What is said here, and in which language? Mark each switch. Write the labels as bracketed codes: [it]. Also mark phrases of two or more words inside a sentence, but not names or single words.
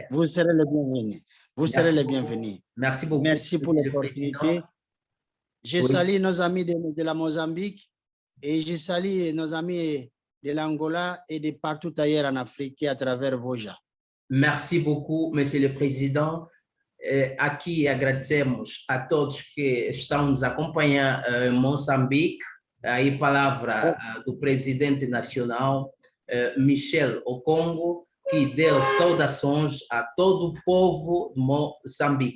[fr] Vous serez les bienvenus. Vous serez les bienvenus. Merci beaucoup. Merci pour l'opportunité. Je salue nos amis de la Mozambique et je salue nos amis de l'Angola et de partout ailleurs en Afrique et à travers Voja. Merci beaucoup, Monsieur le Président. [pt] Aqui agradecemos a todos que estão nos acompanhando em Moçambique. Aí palavra do presidente nacional, Michel Okongo, que deu saudações a todo o povo de Moçambique.